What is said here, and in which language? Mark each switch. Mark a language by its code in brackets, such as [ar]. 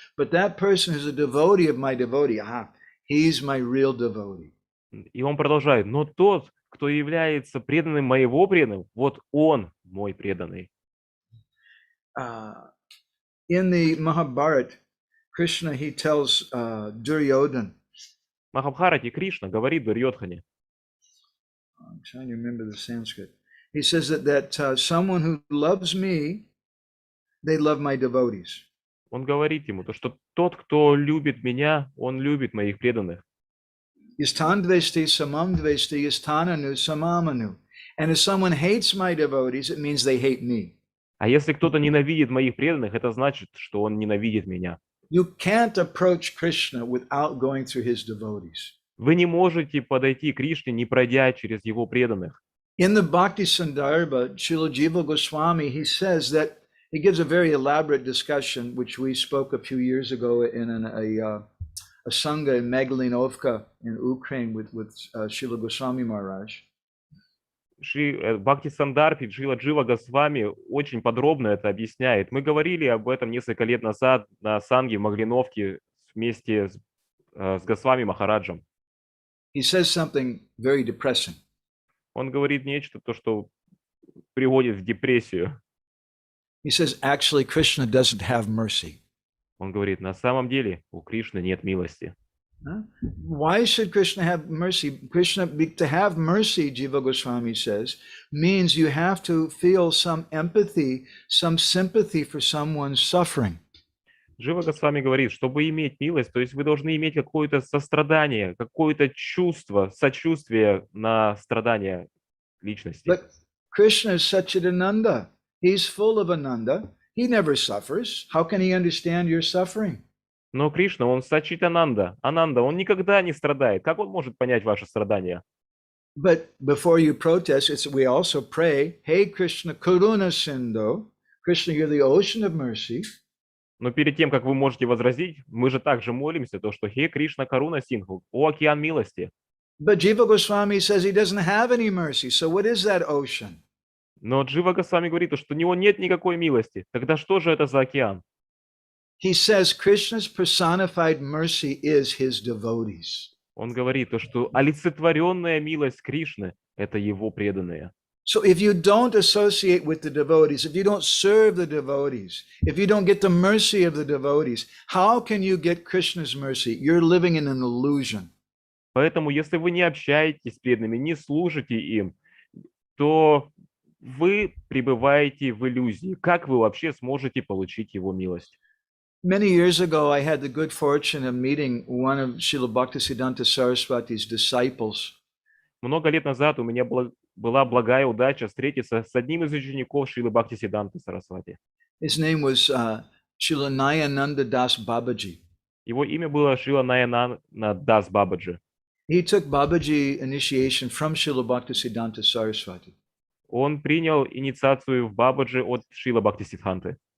[en] But that person who's a devotee of my devotee, he's my real devotee. [ru] И он продолжает, но тот, кто является преданным моего преданного, вот он мой преданный. [en] In the Mahabharata, Krishna, he tells Duryodhana. [ru] В Махабхарате Кришна говорит Дурьодхане. [en] I'm trying to remember the Sanskrit. He says that someone who loves me, they love my devotees. [ru] Он говорит ему, что тот, кто любит меня, он любит моих преданных. [sa] Yastandvesti samam dvesti yastananu samamanu. [en] And if someone hates my devotees, it means they hate me. [ru] А если кто-то ненавидит моих преданных, это значит, что он ненавидит меня. [en] You can't approach Krishna without going through his devotees. [ru] Вы не можете подойти к Кришне, не пройдя через его преданных. [en] In the Bhakti Sandarbha, Srila Jiva Goswami, he says that he gives a very elaborate discussion, which we spoke a few years ago in a sangha in Megalinovka in Ukraine with Srila Goswami Maharaj. [ru] Бхакти Сандарбхи Джила Джива Госвами очень подробно это объясняет. Мы говорили об этом несколько лет назад на санге в Маглиновке вместе с Госвами Махараджем. [en] He says something very depressing. [ru] Он говорит нечто, то, что приводит в депрессию. [en] He says, actually, Krishna doesn't have mercy. [ru] Он говорит, на самом деле у Кришны нет милости. [en] Why should Krishna have mercy? To have mercy, Jiva Goswami says, means you have to feel some empathy, some sympathy for someone's suffering. [ru] Джива Госвами говорит, чтобы иметь милость, то есть вы должны иметь какое-то сострадание, какое-то чувство, сочувствие на страдания личности. [en] But Krishna is Satchidananda. He's full of Ananda. He never suffers. How can he understand your suffering? [ru] Но Кришна, он Сачитананда, Ананда, он никогда не страдает. Как он может понять ваше страдание? [en] But before you protest, we also pray, [sa] Hey Krishna Karuna Sindhu. [en] Krishna, you're the ocean of mercy. [ru] Но перед тем, как вы можете возразить, мы же также молимся, то, что [sa] «Хе Кришна Каруна Синдху», [ru] «О океан милости». [en] But Jiva Goswami says he doesn't have any mercy. So what is that ocean? [ru] Но Джива Госвами говорит, что у него нет никакой милости. Тогда что же это за океан? [en] He says Krishna's personified mercy is his devotees. [ru] Он говорит, то, что олицетворенная милость Кришны – это его преданные. [en] So if you don't associate with the devotees, if you don't serve the devotees, if you don't get the mercy of the devotees, how can you get Krishna's mercy? You're living in an illusion. [ru] Поэтому, если вы не общаетесь с преданными, не служите им, то вы пребываете в иллюзии. Как вы вообще сможете получить его милость? [en] Many years ago, I had the good fortune of meeting one of Srila Bhaktisiddhanta Saraswati's disciples. [ru] Много лет назад у меня была благая удача встретиться с одним из учеников Шрилы Бхактисиддханты Сарасвати. [en] His name was Srila Nayananda Das Babaji. [ru] Его имя было Шрила Наянанда Дас Бабаджи. [en] He took Babaji initiation from Srila Bhaktisiddhanta Saraswati. [ru] Он принял инициацию в Бабаджи от Шрила Бхактисиддханты.